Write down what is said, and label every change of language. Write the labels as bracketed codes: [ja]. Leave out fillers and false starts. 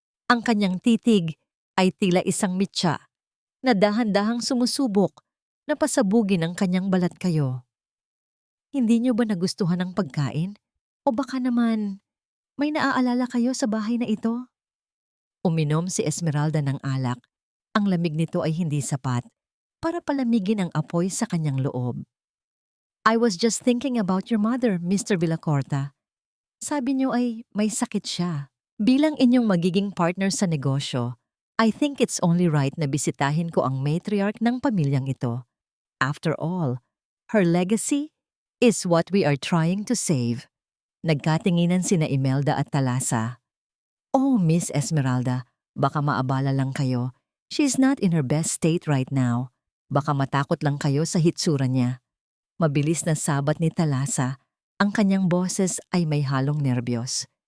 [tl] Ang kanyang titig ay tila isang mitya na dahan-dahang sumusubok na pasabugin ang kanyang balat kayo. Hindi niyo ba nagustuhan ang pagkain? O baka naman may naaalala kayo sa bahay na ito? Uminom si Esmeralda ng alak. Ang lamig nito ay hindi sapat para palamigin ang apoy sa kanyang loob. [en] I was just thinking about your mother, Mr. Villacorta. [tl] Sabi niyo ay may sakit siya. Bilang inyong magiging partner sa negosyo, [en] I think it's only right [tl] na bisitahin ko ang matriarch ng pamilyang ito. [en] After all, her legacy is what we are trying to save. [tl] Nagkatinginan sina Imelda at Thalassa. Oh, Miss Esmeralda, baka maabala lang kayo. [en] She's not in her best state right now. [tl] Baka matakot lang kayo sa hitsura niya. Mabilis na sabat ni Thalassa, ang kanyang boses ay may halong nerbiyos.